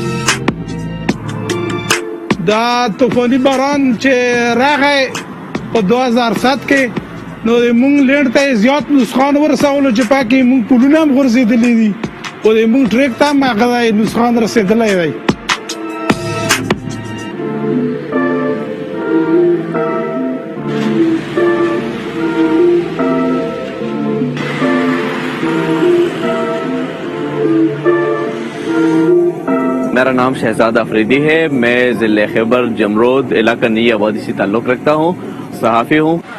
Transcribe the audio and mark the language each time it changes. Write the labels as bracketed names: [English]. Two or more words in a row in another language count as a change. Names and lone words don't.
[Pashto] دا طوفاني باران چې راغی په 2007 کې، نو موږ لینډ ته زیات نسخان ورسولو چې پکې موږ پلونه هم غورځېدلي دي، او د موږ ټریک ته هم هغه نسخان رسېدلی دی. [Urdu] میرا نام شہزاد آفریدی ہے، میں ضلع خیبر جمرود علاقہ نئی آبادی سے تعلق رکھتا ہوں، صحافی ہوں.